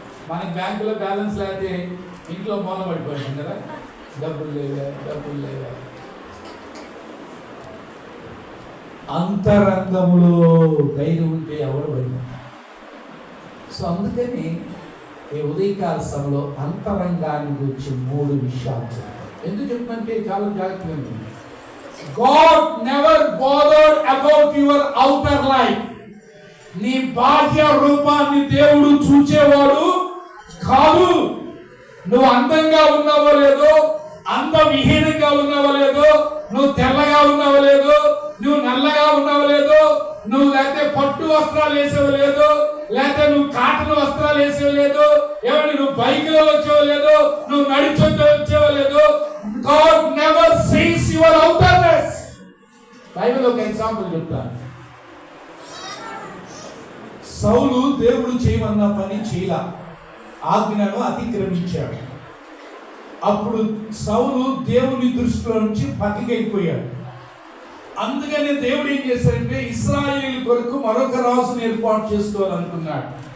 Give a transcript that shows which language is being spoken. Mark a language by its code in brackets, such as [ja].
[te] మనకి బ్యాంకులో బ్యాలెన్స్ లేకపోతే ఇంట్లో మూల పడిపోయింది కదా, డబ్బులు లేవా. అంతరంగంలో ధైర్యం ఉంటే ఎవరు భయం. సో అందుకని ఈ ఉదయకాల సభలో అంతరంగాన్ని గురించి 3 విషయాలు చెప్తాను. ఎందుకు చెప్తుంటే చాలా జాగ్రత్తగా ఉంది. [en] God never bothered about your outer life. [te] నీ బాహ్య రూపాన్ని దేవుడు చూచేవాడు కాదు. నువ్వు అందంగా ఉన్నావో లేదో, అందవిహీనంగా ఉన్నావో లేదో, నువ్వు తెల్లగా ఉన్నావో లేదో, నువ్వు నల్లగా ఉన్నావో లేదో, నువ్వు లేకపోతే పట్టు వస్త్రాలు వేసేవో లేదో, లేకపోతే నువ్వు కాటన్ వస్త్రాలు వేసేవో లేదో, ఏమంటే నువ్వు బైక్ లో వచ్చేవో లేదో, నువ్వు నడిచొచ్చి వచ్చేవో లేదో. [en] God never sees your outerness. [te] Bible ఒక ఎగ్జాంపుల్ చెప్తాను. సౌలు దేవుడు చేయమన్న పని చేయలా, ఆజ్ఞను అతిక్రమించాడు. అప్పుడు సౌలు దేవుని దృష్టిలో నుంచి పక్కకెళ్ళిపోయాడు. అందుకని దేవుడు ఏం చేశాడంటే ఇశ్రాయేలు కొరకు మరొక రాజును ఏర్పాటు చేసుకోవాలనుకున్నాడు.